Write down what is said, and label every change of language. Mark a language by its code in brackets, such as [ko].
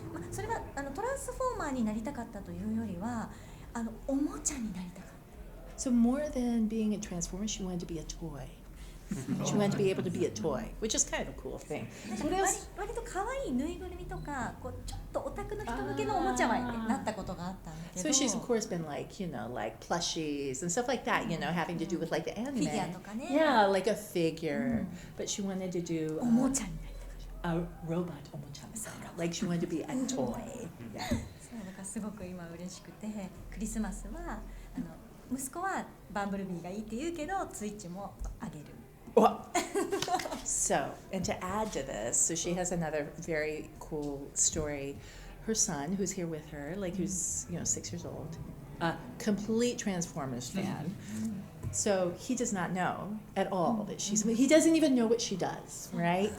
[ja] それはトランスフォーマーになりたかったというよりはおもちゃになりたかった。 [en] So more than being a transformer, she wanted to be a toy. She wanted to be able to be a toy, which is kind of a cool thing. So what else? [ja] 割と可愛いぬいぐるみとかこうちょっとオタクの人向けのおもちゃはなったことがあったんだけど [en] So she's of course been like, like plushies and stuff like that, having to do with like the anime. [ja] フィギュアとかね [en] Yeah, like a figure. But she wanted to do [ja] おもちゃになりたかっ [en] a robot omochama. Like she wanted to be a toy. Yeah. [ja] たそうだからすごく今嬉しくてクリスマスは息子はバンブルビーがいいって言うけどツイッチもあげる [en] So, and to add to this, so she has another very cool story. Her son, who's here with her, like who's 6 years old, a complete Transformers fan. So he does not know at all that he doesn't even know what she does, right?